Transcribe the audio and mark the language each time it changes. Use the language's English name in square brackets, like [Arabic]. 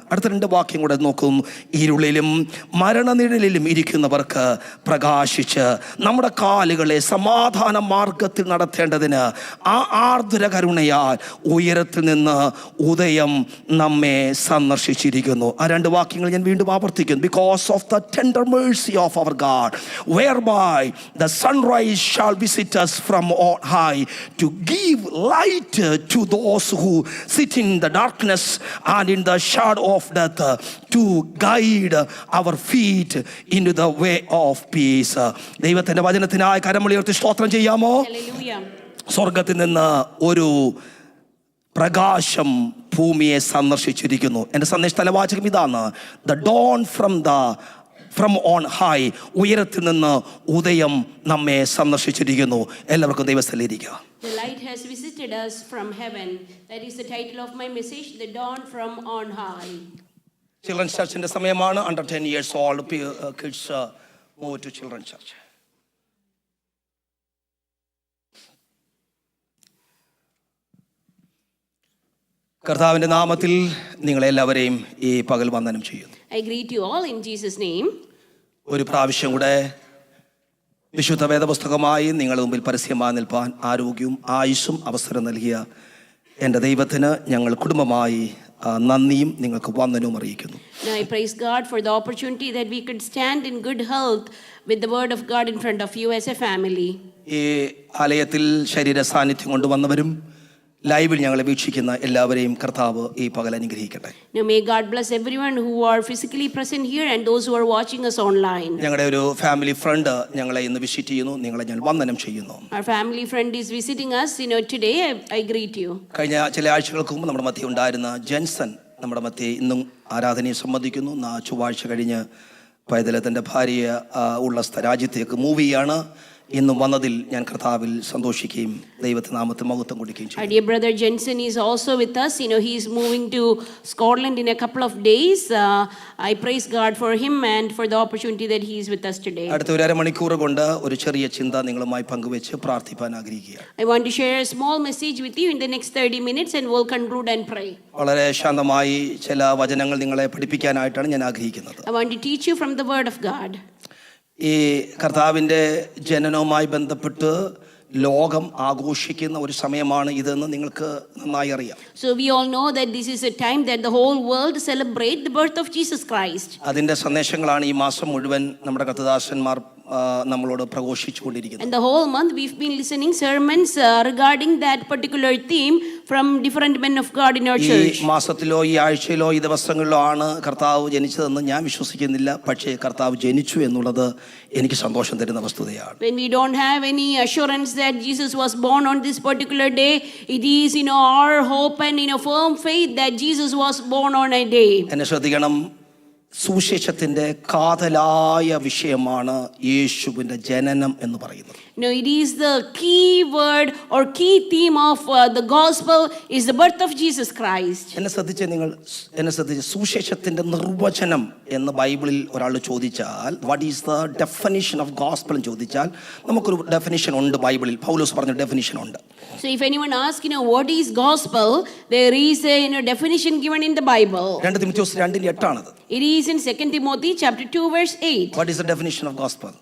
[Malayalam] അടുത്ത 2 വാക്യം കൂടെ നോക്കും. ഇരുളിലും മരണനിഴലിലും ഇരിക്കുന്നവർക്ക് പ്രകാശിച്ച് നമ്മുടെ കാലുകളെ സമാധാന മാർഗത്തിൽ നടത്തേണ്ടതിന് ആ ആർദ്ര കരുണയാൽ ഉയരത്തിൽ നിന്ന് ഉദയം നമ്മെ സന്ദർശിച്ചിരിക്കുന്നു. ആ 2 വാക്യങ്ങൾ ഞാൻ വീണ്ടും ആവർത്തിക്കുന്നു. [English] Because of the tender mercy of our God, whereby the sunrise shall visit us from on high, to give light to those who sit in the darkness and in the shadow of death, to guide our feet into the way of peace. [Malayalam] ദൈവത്തിന്റെ വചനത്തിനായി കരമുയർത്തി സ്തോത്രം ചെയ്യാമോ? സ്വർഗത്തിൽ നിന്ന് ഒരു പ്രകാശം ഭൂമിയെ സന്ദർശിച്ചിരിക്കുന്നു. എൻ്റെ സന്ദേശ തലവാചകം ഇതാണ്: [English] The dawn from on high. [Malayalam] ഉയരത്തിൽ നിന്ന് ഉദയം നമ്മെ സന്ദർശിച്ചിരിക്കുന്നു. എല്ലാവർക്കും ദൈവസ്ഥലിരിക്കുക. [English] The light has visited us from heaven. That is the title of my message, the dawn from on high. [Malayalam] Children's ചർച്ചിന്റെ സമയമാണ്. [English] Under 10 years old kids move to children's church. [Malayalam] കർത്താവിൻ്റെ നാമത്തിൽ നിങ്ങളെല്ലാവരെയും ഈ പകൽ വന്ദനം ചെയ്യുന്നു. [English] I greet you all in Jesus' name. [Malayalam] ഒരു പ്രാവശ്യം കൂടെ വിശുദ്ധ വേദപുസ്തകമായി നിങ്ങളുടെ മുമ്പിൽ പരസ്യമായി നിൽപ്പാൻ ആരോഗ്യവും ആയുസ്സും അവസരം നൽകിയ എൻ്റെ ദൈവത്തിന് ഞങ്ങൾ കുടുംബമായി നന്ദിയും നിങ്ങൾക്ക് വന്ദനവും അറിയിക്കുന്നു. [English] Now I praise God for the opportunity that we could stand in good health with the word of God in front of you as a family. [Malayalam] ഈ ആലയത്തിൽ ശരീര സാന്നിധ്യം കൊണ്ടുവന്നവരും ലൈവിൽ ഞങ്ങളെ വീക്ഷിക്കുന്ന എല്ലാവരെയും കർത്താവ് ഈ പകൽ അനുഗ്രഹിക്കട്ടെ. [English] Now may God bless everyone who are physically present here and those who are watching us online. [Malayalam] ഞങ്ങളുടെ ഒരു ഫാമിലി ഫ്രണ്ട് ഞങ്ങളെ ഇന്ന് വിസിറ്റ് ചെയ്യുന്നു. നിങ്ങളെ ഞാൻ വന്ദനം ചെയ്യുന്നു. [English] Our family friend is visiting us. Today I greet you. [Malayalam] കഴിഞ്ഞ ചില ആഴ്ചകൾക്ക് മുമ്പ് നമ്മുടെ മധ്യേ ഉണ്ടായിരുന്ന ജെൻസൺ നമ്മുടെ മധ്യേ ഇന്നും ആരാധനയെ സംബന്ധിക്കുന്നു. ചൊവ്വാഴ്ച കഴിഞ്ഞ് പൈതലത്തിൻ്റെ ഭാര്യ ഉള്ള രാജ്യത്തേക്ക് മൂവ് ചെയ്യാണ്. ഇന്നും വന്നതിൽ ഞാൻ കർത്താവിൽ സന്തോഷിക്കുകയും ദൈവത്തിന്റെ നാമത്തിൽ മഹത്വം കൊടുക്കുകയും ചെയ്യും. [English] Our dear brother Jensen is also with us. He is moving to Scotland in a couple of days. I praise God for him and for the opportunity that he is with us today. [Malayalam] അടുത്ത ഒരു അരമണിക്കൂർ കൊണ്ട് ഒരു ചെറിയ ചിന്ത നിങ്ങളുമായി പങ്കുവെച്ച് പ്രാർത്ഥിപ്പാൻ ആഗ്രഹിക്കുകയാണ്. [English] I want to share a small message with you in the next 30 minutes and we'll conclude and pray. [Malayalam] വളരെ ശാന്തമായി ചില വചനങ്ങൾ നിങ്ങളെ പഠിപ്പിക്കാനായിട്ടാണ് ഞാൻ ആഗ്രഹിക്കുന്നത്. [English] I want to teach you from the word of God. [Malayalam] ഈ കർത്താവിൻ്റെ ജനനവുമായി ബന്ധപ്പെട്ട് ലോകം ആഘോഷിക്കുന്ന ഒരു സമയമാണ് ഇതെന്ന് നിങ്ങൾക്ക് നന്നായി അറിയാം. [English] So we all know that this is a time that the whole world celebrate the birth of Jesus Christ. [Malayalam] അതിൻ്റെ സന്ദേശങ്ങളാണ് ഈ മാസം മുഴുവൻ നമ്മുടെ കർത്തദാസന്മാർ നമ്മളോട് പ്രഘോഷിച്ചുകൊണ്ടിരിക്കുന്നത്. [English] And the whole month we've been listening sermons regarding that particular theme from different men of God in our church. [Malayalam] ഈ മാസത്തിലോ ഈ ആഴ്ചയിലോ ഈ ദിവസങ്ങളിലോ ആണ് കർത്താവ് ജനിച്ചതെന്ന് ഞാൻ വിശ്വസിക്കുന്നില്ല. പക്ഷേ കർത്താവ് ജനിച്ചു എന്നുള്ളത് എനിക്ക് സന്തോഷം തരുന്ന വസ്തുതയാണ്. [English] When we don't have any assurance that Jesus was born on this particular day, it is our hope and firm faith that Jesus was born on a day. [Malayalam] എന്നെ ശ്രദ്ധിക്കണം, സുവിശേഷത്തിൻ്റെ കാതലായ വിഷയമാണ് യേശുവിൻ്റെ ജനനം എന്ന് പറയുന്നത്. [English] It is the key word or key theme of the gospel is the birth of Jesus Christ. [Malayalam] എന്നെ ശ്രദ്ധിച്ച് സുവിശേഷത്തിൻ്റെ നിർവചനം എന്ന് ബൈബിളിൽ ഒരാൾ ചോദിച്ചാൽ, [English] what is the definition of gospel [Malayalam] എന്ന് ചോദിച്ചാൽ നമുക്കൊരു ഡെഫിനിഷൻ ഉണ്ട് ബൈബിളിൽ. പൗലോസ് പറഞ്ഞ ഡെഫിനിഷൻ ഉണ്ട്. [English] So if anyone asks, what is gospel, there is a definition given in the Bible. [Malayalam] 2 തിമോഥെയോസ് 2:8 ആണത്. [English] It is in 2 Timothy chapter 2 verse 8. What is the definition of gospel?